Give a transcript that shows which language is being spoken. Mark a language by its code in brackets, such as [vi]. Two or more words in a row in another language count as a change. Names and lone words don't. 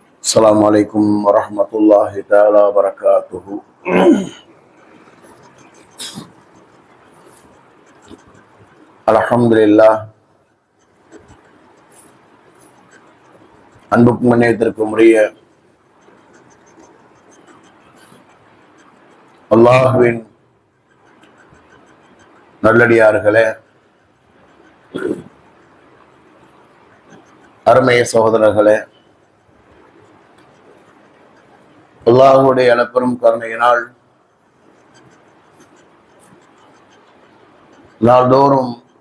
[ar] السلام عليكم ورحمة الله تعالى وبركاته. الحمد لله. [ta] அன்புக்கும் மன்னியத்திற்கும் உரிய அல்லாஹ்வின் நல்லடியார்களே, அருமை சகோதரர்களே, அல்லாஹ்வுடைய அளப்பெரும் கருணையினால் நாள்தோறும்